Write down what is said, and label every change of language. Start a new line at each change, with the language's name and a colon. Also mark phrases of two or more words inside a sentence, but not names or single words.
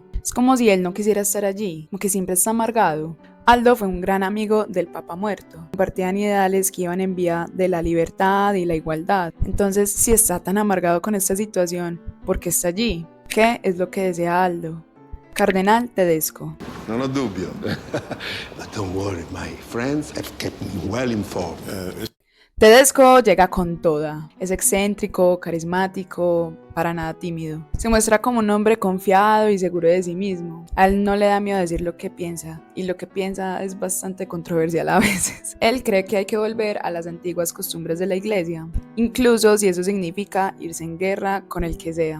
Spanish: Es como si él no quisiera estar allí, como que siempre está amargado. Aldo fue un gran amigo del Papa muerto. Compartían ideales que iban en vía de la libertad y la igualdad. Entonces, si está tan amargado con esta situación, ¿por qué está allí? ¿Qué es lo que desea Aldo? Cardenal Tedesco.
Italian: Non ho dubbio.
English: But don't worry, my friends have kept me well informed.
Spanish: Tedesco llega con toda. Es excéntrico, carismático, para nada tímido. Se muestra como un hombre confiado y seguro de sí mismo. A él no le da miedo decir lo que piensa, y lo que piensa es bastante controversial a veces. Él cree que hay que volver a las antiguas costumbres de la iglesia, incluso si eso significa irse en guerra con el que sea.